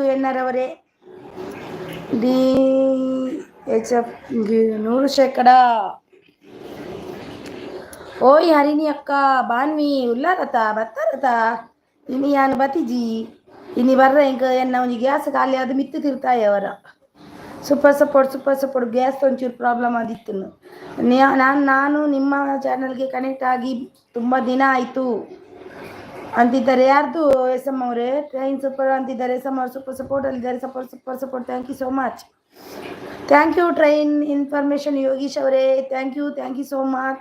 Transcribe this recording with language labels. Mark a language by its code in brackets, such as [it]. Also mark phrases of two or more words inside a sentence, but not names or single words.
[kn] ಎನ್.ಆರ್ ಅವರೇ DHF 100%. [tcy] ಓಯ್ ಹರಿಣಿ ಅಕ್ಕ ಬಾನ್ವಿ ಉಲ್ಲಾರತ ಬತ್ತಾರತ ಇನಿ ಯಾನು ಬತಿಜಿ ಇನಿ ಬರ್ರ ಇಂಕ ಎನ್ನ ಒಂಜಿ ಗ್ಯಾಸ್ ಖಾಲಿ ಅದು ಮಿತ್ತು ತಿರ್ತಾಯಿ ಅವರ. [en] super support. [tcy] ಗ್ಯಾಸ್ ಒಂಚೂರು ಪ್ರಾಬ್ಲಮ್ ಆದಿತ್ತು. [kn] ನಾನು ನಿಮ್ಮ ಚಾನಲ್ಗೆ ಕನೆಕ್ಟ್ ಆಗಿ ತುಂಬ ದಿನ ಆಯಿತು ಅಂತಿದ್ದಾರೆ. ಯಾರ್ದು? ಎಸ್ ಎಮ್ ಅವರೇ. [en] train super [kn] ಅಂತಿದ್ದಾರೆ. ಎಸ್ ಎಮ್ ಅವರು [en] super support [kn] ಅಲ್ಲಿದ್ದಾರೆ. [en] support, thank you so much. thank you train information Yogish ಅವರೇ, thank you so much.